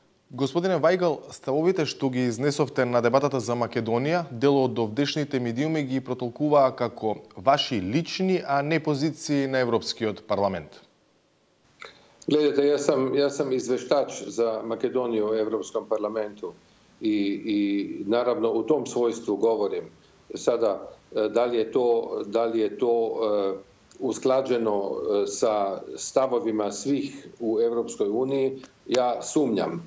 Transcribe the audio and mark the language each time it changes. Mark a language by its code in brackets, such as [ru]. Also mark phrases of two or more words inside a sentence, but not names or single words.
[mk] Господине Вајгал, ставовите што ги изнесовте на дебатата за Македонија, дел од овдешните медиуми ги протолкуваа како ваши лични, а не позиции на Европскиот парламент. [hr] Gledajte, ja sam izveštač za Makedoniju u Europskom parlamentu i naravno u tom svojstvu govorim. Sada, da li je to usklađeno sa stavovima svih u Europskoj uniji, ja sumnjam.